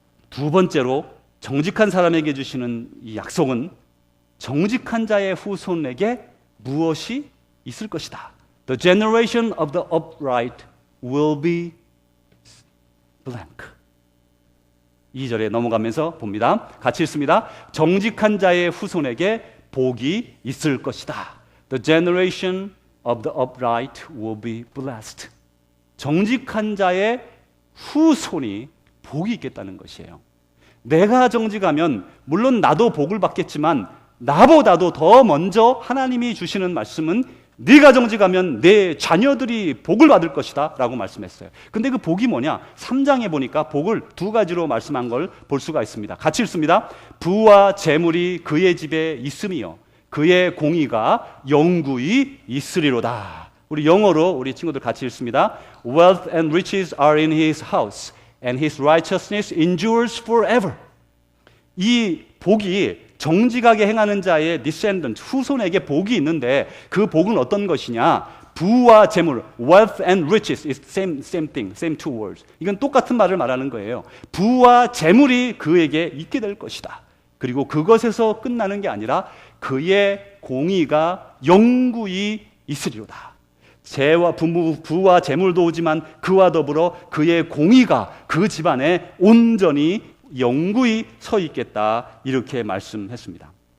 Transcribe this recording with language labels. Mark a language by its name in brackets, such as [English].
[Korean] 두 번째로 정직한 사람에게 주시는 이 약속은 정직한 자의 후손에게 무엇이 있을 것이다. [English] The generation of the upright will be blank. [Korean] 2절에 넘어가면서 봅니다. 같이 읽습니다. 정직한 자의 후손에게 복이 있을 것이다. [English] The generation of the upright will be blessed. [Korean] 정직한 자의 후손이 복이 있겠다는 것이에요. 내가 정직하면 물론 나도 복을 받겠지만 나보다도 더 먼저 하나님이 주시는 말씀은 네가 정직하면 내 자녀들이 복을 받을 것이다 라고 말씀했어요. 근데 그 복이 뭐냐? 3장에 보니까 복을 두 가지로 말씀한 걸 볼 수가 있습니다. 같이 읽습니다. 부와 재물이 그의 집에 있음이요 그의 공의가 영구히 있으리로다. 우리 영어로 우리 친구들 같이 읽습니다. [English] Wealth and riches are in his house and his righteousness endures forever. [Korean] 이 복이 정직하게 행하는 자의 descendant, 후손에게 복이 있는데 그 복은 어떤 것이냐? 부와 재물, [English] wealth and riches is same thing, same two words. [Korean] 이건 똑같은 말을 말하는 거예요. 부와 재물이 그에게 있게 될 것이다. 그리고 그것에서 끝나는 게 아니라 그의 공의가 영구히 있으리로다. 부와 재물도 오지만 그와 더불어 그의 공의가 그 집안에 온전히 영구히 서 있겠다 이렇게 말씀했습니다.